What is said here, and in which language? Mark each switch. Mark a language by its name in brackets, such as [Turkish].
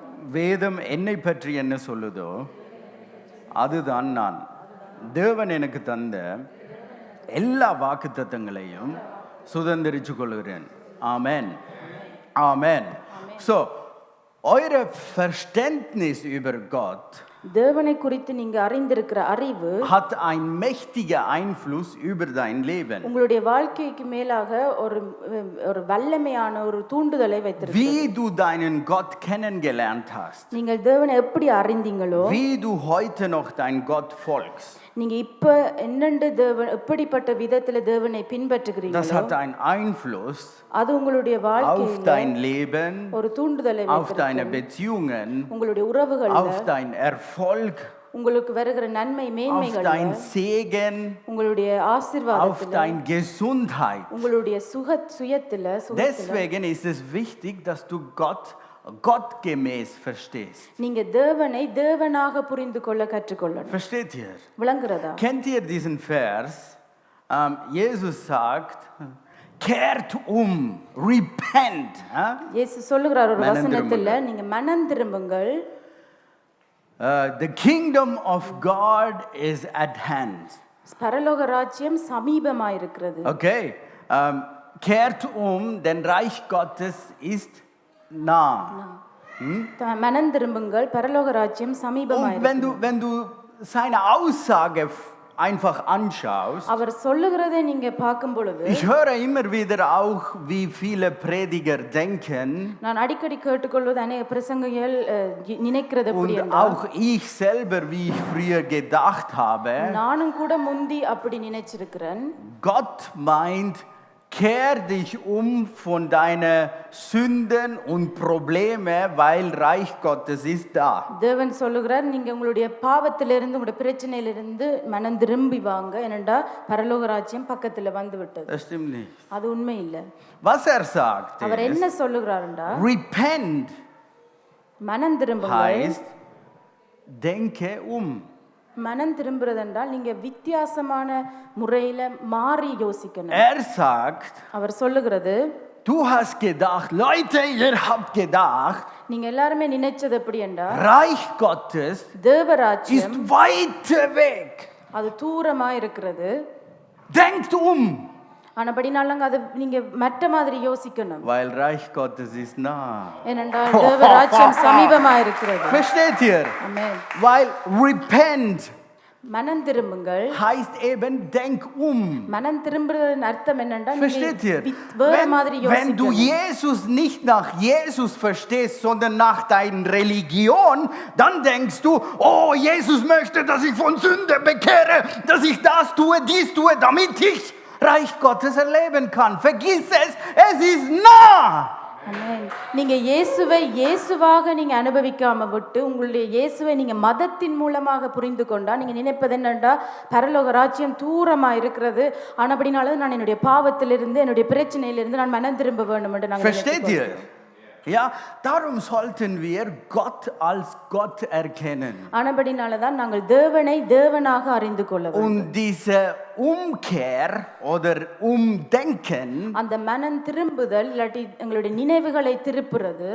[Tamil] வேதம் என்னை பற்றி என்ன சொல்லுதோ அதுதான் நான். தேவன் எனக்கு தந்த எல்லா வாக்குத்தத்தங்களையும் சுதந்திரிச்சு கொள்கிறேன். ஆமென். Amen. [German] So, eure Verständnis über Gott [Tamil] தேவனை குறித்து நீங்க அறிந்திருக்கிற அறிவு [German] hat ein mächtiger Einfluss über dein Leben. [Tamil] உங்களுடைய வாழ்க்கைக்கு மேலாக ஒரு வல்லமையான ஒரு தூண்டுதலை வைத்திருக்கு. [German] Wie du deinen Gott kennengelernt hast. [Tamil] நீங்கள் தேவனை எப்படி அறிந்தீங்களோ, [German] Wie du heute noch dein Gott folgst. [Tamil] நீங்க இப்ப என்னென்று தேவன் எப்படிப்பட்ட விதத்துல தேவனை [German] Das [Tamil] பின்பற்றுகிறீங்களோ [German] hat einen Einfluss [Tamil] அது உங்களுடைய [German] auf [Tamil] வாழ்க்கையில [German] dein Leben, [Tamil] ஒரு தூண்டுதலை [German] auf deine [Tamil] வைத்திருக்கு. [German] Beziehungen, [Tamil] உங்களுடைய உறவுகள்ல [German] auf dein Erfolg, [Tamil] உங்களுக்கு வருகிற நன்மை [German] auf [Tamil] மேன்மைகள், [German] dein Segen, [Tamil] உங்களுடைய [German] auf [Tamil] ஆசீர்வாதத்துல, [German] deine Gesundheit. [Tamil] உங்களுடைய சுயத்துல [German] Deswegen ist es wichtig, dass du Gott gottgemäß verstehst. [Tamil] நீங்க தேவனை தேவனாக புரிந்து கொள்ள கற்றுக்கொள்ளணும். [German] Versteht ihr? [Tamil] விளங்குறதா? [German] Kennt ihr diesen Vers? Jesus sagt, kehrt repent. [Tamil] இயேசு சொல்லுகிறார் ஒரு வசனத்துல, நீங்க மனம் திரும்புங்கள். [English] The kingdom of God is at hand. [Tamil] பரலோக ராஜ்யம் சமீபமாய் இருக்கிறது. [German] Okay, kehrt denn Reich Gottes ist nah. [Tamil] மனம் திரும்புங்கள், பரலோக ராஜ்யம் சமீபமாய் [German] Und [Tamil] இருக்கிறது. [German] wenn du seine Aussage einfach anschaust, [Tamil] அவர் சொல்லுகிறதை நீங்க பார்க்கும் பொழுது, [German] ich höre immer wieder auch, wie viele Prediger denken, [Tamil] நான் அடிக்கடி கேட்டுக்கொள்வது அநேக பிரசங்கிகள் நினைக்கிறது எப்படி [German] und [Tamil] என்றால், [German] auch ich selber, wie ich früher gedacht habe, [Tamil] நானும் கூட முந்தி அப்படி நினைச்சிருக்கிறேன். [German] Gott meint, kehr dich von deinen Sünden und Probleme, weil Reich Gottes ist da. [Tamil] தேவன் சொல்லுகிறார், நீங்க உங்களுடைய பாவத்திலிருந்து உங்களுடைய பிரச்சனையிலிருந்து மனம் திரும்பி வாங்க, ஏனென்றா பரலோக ராஜ்யம் பக்கத்துல வந்து விட்டது. [German] Das stimmt nicht. [Tamil] அது உண்மை இல்ல. [German] Was sagt [Tamil] அவர் என்ன [German] ist, [Tamil] சொல்லுகிறாருண்டா, [English] repent [Tamil] மனம் திரும்புங்கள். [German] heißt, denke [Tamil] மனம் திரும்புறது என்றால் நீங்க வித்தியாசமான முறையில மாறி யோசிக்கணும். [German] sagt, [Tamil] அவர் சொல்லுகிறது, [German] du hast gedacht, Leute, ihr habt gedacht, [Tamil] நீங்க எல்லாருமே நினைச்சது எப்படி என்றால், [German] Reich Gottes [Tamil] தேவராஜ்யம் [German] ist weit weg. [Tamil] அது தூரமா இருக்கிறது. [German] Denkt [Tamil] ஆனபடினாலங்க அது நீங்க மற்ற மாதிரி யோசிக்கணும். [German] weil Reich Gottes ist nah. [Tamil] ஏனென்றால் தேவராஜ்யம் சமீபமா இருக்கிறது. [German] Versteht ihr? [Tamil] ஆமென். [German] Weil repent [Tamil] மனம் திரும்புங்கள் [German] heißt eben denk [Tamil] மனம் திரும்புறதன் அர்த்தம் என்னன்னா, [German] Versteht ihr? [Tamil] வேற மாதிரி [German] Wenn du [Tamil] யோசிக்கணும். [German] Jesus nicht nach Jesus verstehst, sondern nach deiner Religion, dann denkst du, oh, Jesus möchte, dass ich von Sünde bekehre, dass ich das tue, dies tue, damit ich Reich Gottes erleben kann. Vergiss es ist nah. [Tamil] ஆமென். நீங்க இயேசுவாக நீங்க அனுபவிக்காம விட்டு உங்களுடைய இயேசுவை நீங்க மதத்தின் மூலமாக புரிந்து கொண்டா, நீங்க நினைப்பது என்னண்டா, பரலோக ராஜ்யம் தூரமா இருக்கிறது, ஆனபடினால நான் என்னுடைய பாவத்திலிருந்து என்னுடைய பிரச்சனையிலிருந்து நான் மனம் திரும்ப வேண்டும் என்று நாங்கள் [German] Versteht ihr? Ja, darum sollten wir Gott als Gott erkennen. [Tamil] ஆனபடினால தான் நாங்கள் தேவனை தேவனாக அறிந்து கொள்ள வேண்டும். [German] Und diese Umkehr oder Umdenken [Tamil] அந்த மனம் திரும்புதல் இல்லாட்டி எங்களுடைய நினைவுகளை திருப்புறது